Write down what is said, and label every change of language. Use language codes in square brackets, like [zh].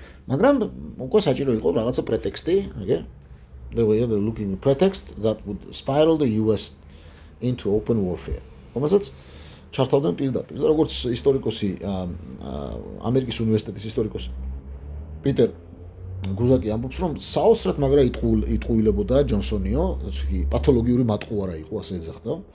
[ka] მაგრამ უკვე საჭირო იყო რაღაცა პრეტექსტი, okay? [en] They were looking for pretext that would spiral the US into open warfare. [ka] რომელსაც ჩართავდნენ პირდაპირ. და როგორც ისტორიკოსი, ამერიკის უნივერსიტეტის ისტორიკოსი პიტერ გუზაკი ამბობს, რომ საოცრად მაგრა იტყუილებოდა ჯონსონიო, პათოლოგიური მატყუარა იყო, ასე ეძახდა.